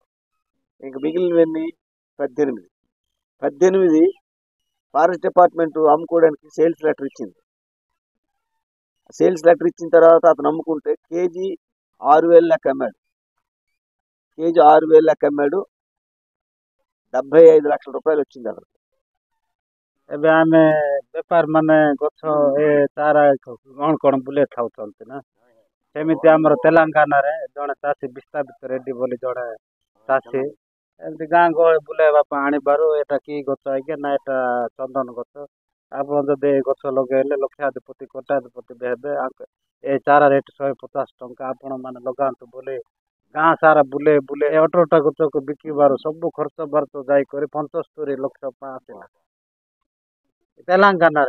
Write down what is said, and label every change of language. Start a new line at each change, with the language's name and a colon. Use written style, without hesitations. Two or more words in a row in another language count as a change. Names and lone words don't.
Telugu: ఇంక మిగిలినవన్నీ 18 ఫారెస్ట్ డిపార్ట్మెంట్ అమ్ముకోవడానికి సేల్స్ లెటర్ ఇచ్చింది. సేల్స్ లెటర్ ఇచ్చిన తర్వాత అతను అమ్ముకుంటే కేజీ 6,000 లెక్క అమ్మాడు. కేజీ 6,000 లెక్క అమ్మాడు. 75 లక్షల రూపాయలు వచ్చింది అతను.
Odia: ଏବେ ଆମେ ବେପାର ମାନେ ଗଛ ଏ ଚାରା କଣ ବୁଲେଇ ଥାଉଛନ୍ତି ନା। ସେମିତି ଆମର ତେଲେଙ୍ଗାନାରେ ଜଣେ ଚାଷୀ ବିସ୍ତାପିତ ରେଡ୍ଡି ବୋଲି ଜଣେ ଚାଷୀ ଏମିତି ଗାଁ ଗହଳି ବୁଲେଇବା ପାଇଁ ଆଣିବାରୁ ଏଟା କି ଗଛ ଆଜ୍ଞା ନା ଏଟା ଚନ୍ଦନ ଗଛ, ଆପଣ ଯଦି ଏ ଗଛ ଲଗେଇଲେ ଲକ୍ଷାଧିପତି କୋଟାଧିପତି ବି ହେବେ, ଏ ଚାରା ରେଟ୍ 150 ଟଙ୍କା, ଆପଣ ମାନେ ଲଗାନ୍ତୁ ବୋଲି ଗାଁ ସାରା ବୁଲେଇ ଅଟୋଟାକୁ ବିକିବାରୁ ସବୁ ଖର୍ଚ୍ଚ ବାର୍ଚ୍ଚ ଯାଇକରି 75 ଲକ୍ଷ ଆସିଲା ତେଲେଙ୍ଗାନାରେ।